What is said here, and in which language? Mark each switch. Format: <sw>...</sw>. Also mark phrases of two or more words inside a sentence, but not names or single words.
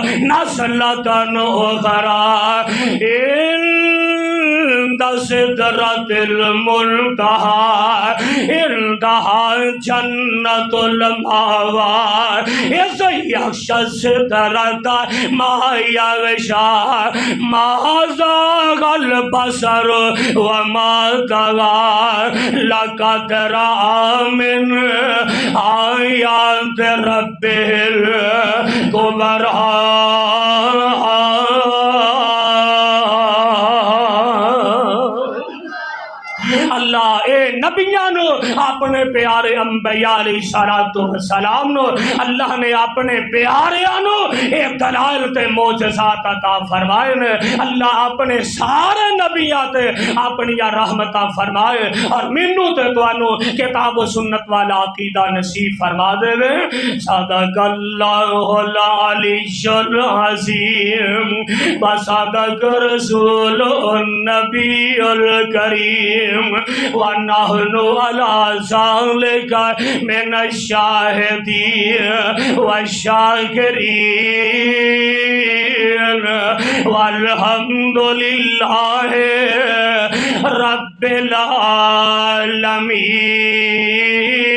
<ar>نزلة أخرى عند سدرة المنتهى عندها جنة المأوى إذ يغشى السدرة ما يغشى ما زاغ البصر وما طغى لقد رأى من آيات ربه الكبرى</ar> <pa>اللہ اے نبیاں نو اپنے پیارے انبیاء</pa> <ar>علیہ السلام</ar> <pa>نو اللہ نے اپنے پیاریاں نو ایک دلائل تے معجزات عطا فرمائے نے اللہ اپنے سارے نبیاں تے اپنی رحمتاں فرمائے اور منو تے توانو کتاب و سنت والا عقیدہ نصیب فرما دے وے</pa> <ar>صدق اللہ العلی العظیم وصدق رسول النبی الکریم ونحن على ذلك من الشاهدين والشاكرين والحمد لله رب العالمين</ar>